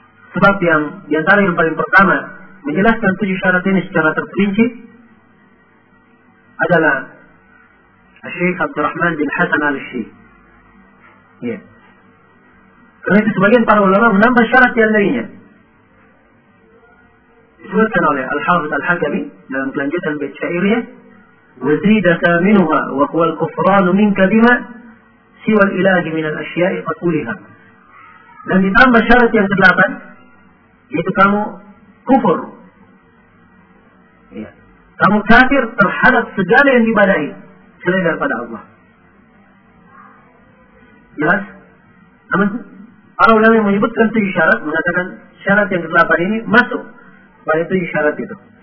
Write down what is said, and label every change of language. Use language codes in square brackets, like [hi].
[id] Sebab yang diantara yang paling pertama menjelaskan tujuh syarat ini secara terperinci adalah Syekh Abdurrahman bin Hasan al-Syekh. Karena itu sebagian para ulama menambah syarat yang lainnya. Disebutkan oleh Al-Hafidz Al-Hakami dalam kelanjutan bait syairnya, [ar] وَزِيدَكَ مِنُهَا وَهُوَ الْكُفْرَانُ مِنْكَ لِمَا سِوَ الْإِلَهِ مِنَ الْأَشْيَاءِ فَقُولِهَا. [id] Dan ditambah syarat yang kedelapan, yaitu kamu kufur. Kamu kafir terhadap segala yang diibadahi selain daripada Allah. Jelas? Namun, para ulama yang menyebutkan tujuh syarat, mengatakan syarat yang kedelapan ini masuk pada tujuh syarat itu.